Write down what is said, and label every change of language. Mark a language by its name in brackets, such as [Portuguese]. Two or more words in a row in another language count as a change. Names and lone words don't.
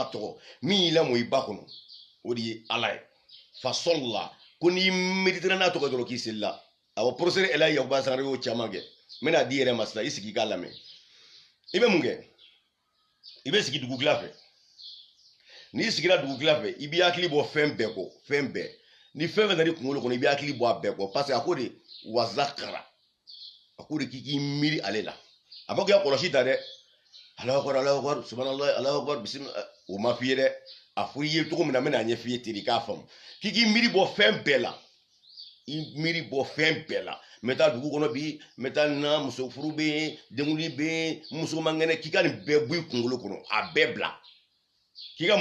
[Bambara] tɔgɔ min y'i lamɔ i ba kɔnɔ o de ye ala ye fasolla ko n'i méditera n'a tɔgɔ dɔrɔn k'i seli la awɔ professeur Elayi Yakuba Sangare y'o caman kɛ n bɛna di yɛrɛ ma sisan i sigi i k'a lamɛn i bɛ mun kɛ i bɛ sigi dugukila fɛ n'i sigira dugukila fɛ i b'i hakili bɔ fɛn bɛɛ kɔ fɛn bɛɛ ni fɛn fɛn nana i kunkolo kɔnɔ i b'i hakili bɔ a bɛɛ kɔ [French] parce que [Bambara] a ko de wazakara a ko de k'i miiri ale la a ma kɛ kɔlɔsi ta dɛ [Arabic] الله أكبر سبحان الله الله أكبر بسم الله [Bambara] o ma f'i ye dɛ a fɔ i ye cogo min na n bɛna ɲɛ f'i ye ten de k'a faamu k'i miiri bɔ fɛn bɛɛ la i miiri bɔ fɛn bɛɛ la n bɛ taa dugu kɔnɔ bi n bɛ taa na muso furu bɛ yen denkundi bɛ yen muso man kɛnɛ k'i ka nin bɛɛ bɔ i kunkolo kɔnɔ a bɛɛ bila k'i ka